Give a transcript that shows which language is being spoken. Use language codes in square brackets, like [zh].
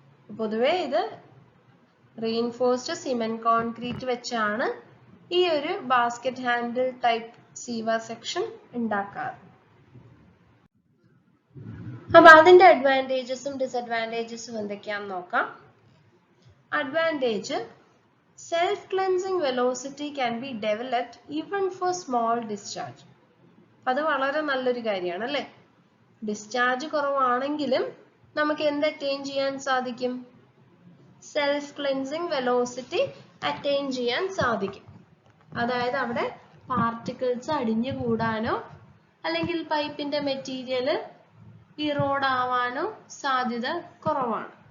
[ml] പൊതുവെ ഇത് reinforced cement concrete വെച്ചാണ് ഈ ഒരു basket handle type sewer section ഉണ്ടാക്കാറ്. അപ്പൊ അതിന്റെ അഡ്വാൻറ്റേജസും ഡിസഡ്വാൻറ്റേജസും എന്തൊക്കെയാന്ന് നോക്കാം. [en] Advantage: self-cleansing velocity can be developed even for small discharge. [ml] അത് വളരെ നല്ലൊരു കാര്യമാണ് അല്ലേ? ഡിസ്ചാർജ് കുറവാണെങ്കിലും നമുക്ക് എന്ത് അറ്റൈൻ ചെയ്യാൻ സാധിക്കും? സെൽഫ് ക്ലെൻസിങ് വെലോസിറ്റി അറ്റൈൻ ചെയ്യാൻ സാധിക്കും. അതായത് അവിടെ പാർട്ടിക്കിൾസ് അടിഞ്ഞു കൂടാനോ അല്ലെങ്കിൽ പൈപ്പിന്റെ മെറ്റീരിയൽ ഇറോഡ് ആവാനോ സാധ്യത കുറവാണ്.